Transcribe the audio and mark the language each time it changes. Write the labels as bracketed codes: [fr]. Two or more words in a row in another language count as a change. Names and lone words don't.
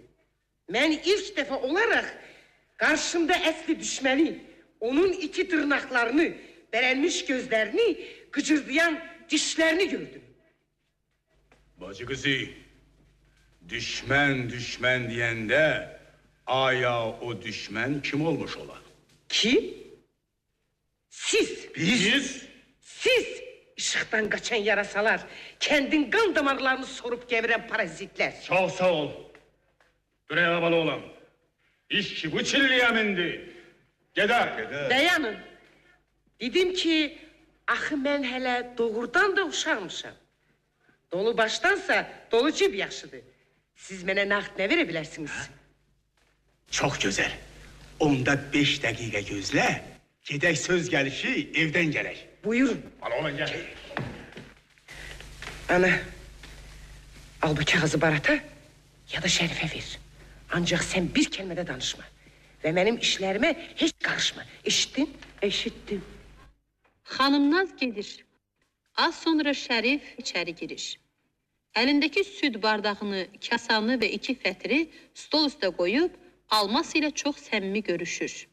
[az] Mən ilk dəfə olaraq qarşımda əsli düşməni, onun iki tırnaqlarını, bərəlmiş gözlərini, qıcırdayan dişlərini gördüm. Bacı kızı, düşmən deyəndə aya o düşmən kim olmuş ola? Kim? Siz. Biz? [tr] Siz ışıktan kaçan yarasalar, kendin kan damarlarını sorup geviren parazitler. Çok sağ ol. Buraya havalı olan. İş ki bu çilliye mindi. [az] Gedər. Dayanın. Dedim ki, axı mən hələ doğrudan da uşaqmışam. Dolu baştansa dolu cib yaxşıdır. Siz mənə nağd nə verə bilərsiniz? [tr] Çok güzel. Onda 5 dakika gözle. [az] Gedək söz gelişi evden gələk. Buyurun. [tr] Bana olan gel. [az] Ana, al bu kağızı Barat'a ya da Şərifə ver. Ancaq sən bir kəlmədə danışma. Və mənim işlərimə heç qarışma. Eşitdin? Eşitdim. Xanımnaz gedir. Az sonra Şərif içəri girir. Əlindəki süd bardağını, kasanı və 2 fətri stol üstə qoyub, Almas ilə çox səmimi görüşür.